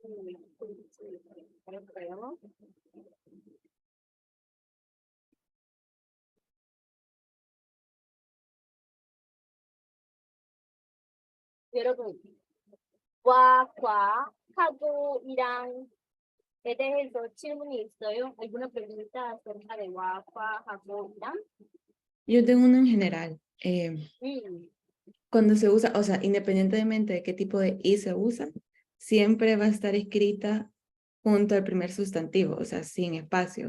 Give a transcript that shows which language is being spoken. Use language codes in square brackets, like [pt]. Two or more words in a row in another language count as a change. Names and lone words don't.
[ko] 여러분, 과, 하고, 이랑 에 대해서 질문이 있어요? [es] ¿Alguna pregunta acerca de [ko] 과, 하고, 이랑? [es] Yo tengo uno en general. 음, Cuando se usa, o sea, independientemente de qué tipo de i se usa, siempre va a estar escrita junto al primer sustantivo, o sea, sin espacio.